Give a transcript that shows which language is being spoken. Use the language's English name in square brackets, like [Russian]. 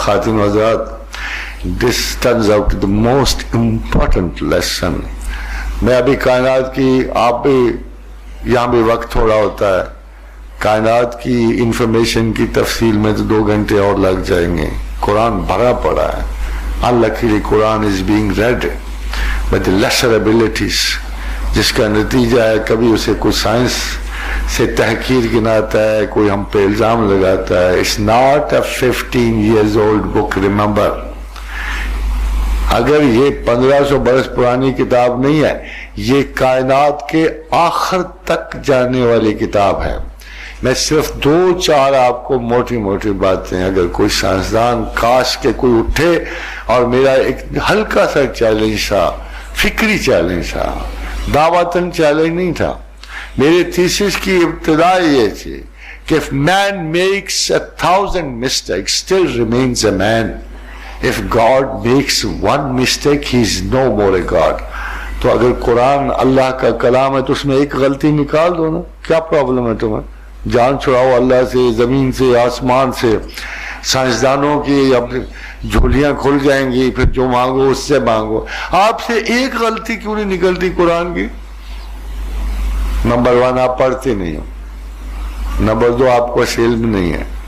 [Urdu] خاتون حضرات، [English] this turns out the most important lesson. [Urdu] میں ابھی کائنات کی، آپ بھی یہاں بھی وقت تھوڑا ہوتا ہے، کائنات کی انفارمیشن کی تفصیل میں تو 2 گھنٹے اور لگ جائیں گے. قرآن بھرا پڑا ہے. [English] Unluckily Quran is being read by the lesser abilities. [Urdu] جس کا نتیجہ ہے کبھی اسے کوئی سائنس سے تحقیر گناتا ہے, کوئی ہم پہ الزام لگاتا ہے. [English] It's not a 15 years old book, remember. [Urdu] اگر یہ 1500 برس پرانی کتاب نہیں ہے, یہ کائنات کے آخر تک جانے والی کتاب ہے. میں صرف 2-4 آپ کو موٹی موٹی باتیں, اگر کوئی سائنسدان کاش کے کوئی اٹھے, اور میرا ایک ہلکا سا چیلنج تھا, فکری چیلنج تھا, دعوتاً چیلنج نہیں تھا. میرے تھیسس کی ابتدا یہ تھی کہ [English] if man makes 1,000 mistakes, still remains a man. If God makes one mistake, he is no more a God. [Urdu] تو اگر قرآن اللہ کا کلام ہے تو اس میں ایک غلطی نکال دو نا, کیا پرابلم ہے تمہیں؟ جان چھڑاؤ اللہ سے, زمین سے, آسمان سے, سائنسدانوں کی جھولیاں کھل جائیں گی, پھر جو مانگو اس سے مانگو. آپ سے ایک غلطی کیوں نہیں نکلتی قرآن کی؟ نمبر 1 آپ پڑھتے نہیں ہو, نمبر 2 آپ کو علم نہیں ہے.